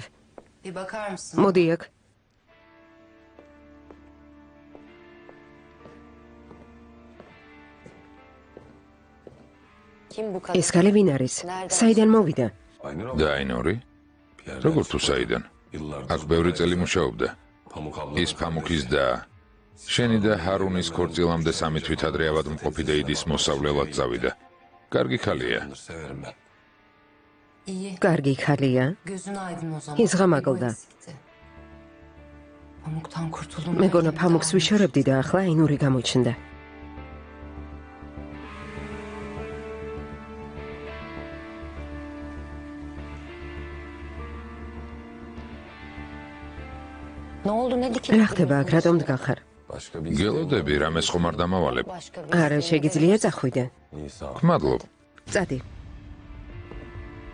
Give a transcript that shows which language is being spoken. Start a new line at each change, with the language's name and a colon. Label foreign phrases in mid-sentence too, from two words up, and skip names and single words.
Turkish: Bir bakar mısın?
Georgian: მოდი აქ.
Turkish: Kim bu kadın?
Georgian: ეს ქალი ვინ არის? საიდან მოვიდა? და აინორი? როგორ თუ საიდან? აქ ბევრი წელი მუშაობდა. ის Pamukis და შენი და ჰარუნის ქორწილამდე 3 თვით ადრე ავადმყოფი დეიდის მოსავლელად წავიდა. კარგი ხალია.
Turkish: İyi.
Georgian: კარგი ხალია.
Turkish: Gözün aydın o zaman.
Georgian: იზღამაგლდა.
Turkish: Pamuktan kurtuldum.
Georgian: მეგონა Pamuk's ვიშორებდი და ახლა აინური გამოჩნდა.
Turkish: Ne oldu ne dikildi?
Georgian: რა ხდება აქ, რატომ დგან ხარ? გელოდები რამეს ხომ არ დამავალებ.
Turkish: Başka bir
Georgian: არა, შეგიძლია წახვიდე. გმადლობ. წადი.